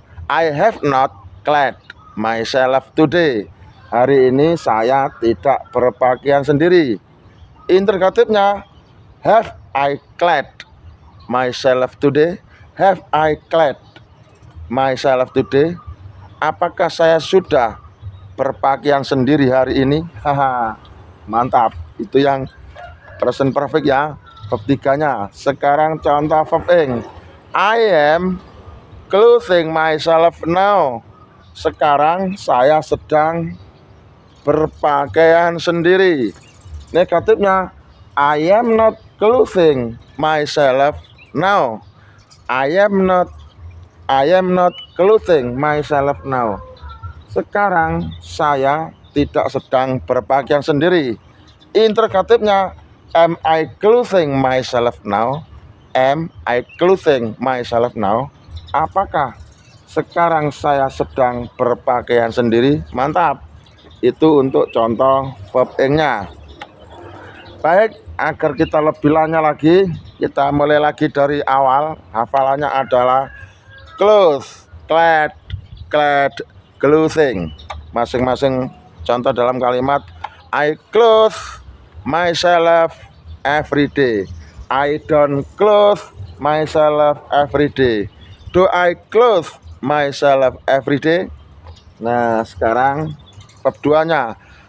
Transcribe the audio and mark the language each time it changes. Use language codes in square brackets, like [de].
[en] I have not clad myself today. [id] Hari ini saya tidak berpakaian sendiri. [en] Interrogatifnya, have I clad myself today? Have I clad myself today? [id] Apakah saya sudah berpakaian sendiri hari ini? Haha, mantap. Itu yang present perfect ya, verb 3-nya. Sekarang contoh verb ing. [en] I am clothing myself now. [id] Sekarang saya sedang berpakaian sendiri. [en] Negatifnya, I am not clothing myself now. I am not clothing myself now. [id] Sekarang saya tidak sedang berpakaian sendiri. [en] Interrogatifnya, am I clothing myself now? Am I clothing myself now? [id] Apakah sekarang saya sedang berpakaian sendiri? Mantap. Itu untuk contoh verb ing-nya. Baik, agar kita lebih lanjut lagi, kita mulai lagi dari awal. Hafalannya adalah clothes, clad, clothing. Masing-masing contoh dalam kalimat. [en] I clothe myself every day. I don't clothe myself every day. Do I clothe myself every day? [id] Nah, sekarang verb 2-nya.